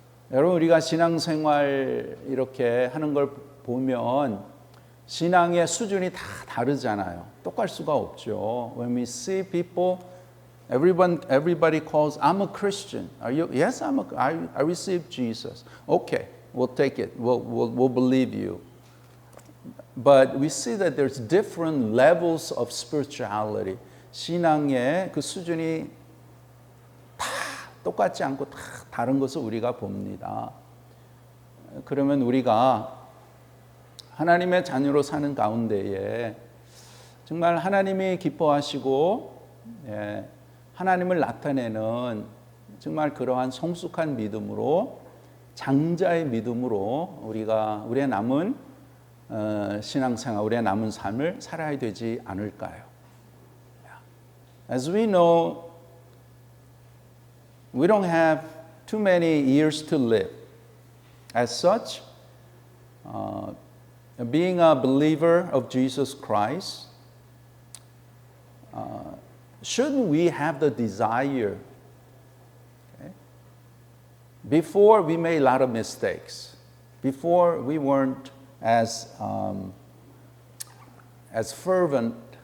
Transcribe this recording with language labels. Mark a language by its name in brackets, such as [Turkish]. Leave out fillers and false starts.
[Korean] 여러분, 우리가 신앙생활 이렇게 하는 걸 보면 신앙의 수준이 다 다르잖아요. 똑같을 수가 없죠. [English] When we see people, everybody calls, I'm a Christian. Are you? Yes, I received Jesus. Okay, we'll take it. We'll believe you. But we see that there's different levels of spirituality. [Korean] 신앙의 그 수준이 다 똑같지 않고 다 다른 것을 우리가 봅니다. 그러면 우리가 하나님의 자녀로 사는 가운데에 정말 하나님이 기뻐하시고 하나님을 나타내는 정말 그러한 성숙한 믿음으로 장자의 믿음으로 우리의 남은 신앙생활, 우리의 남은 삶을 살아야 되지 않을까요? [English] As we know, we don't have too many years to live. As such, being a believer of Jesus Christ, shouldn't we have the desire, before we made a lot of mistakes, before we weren't as fervent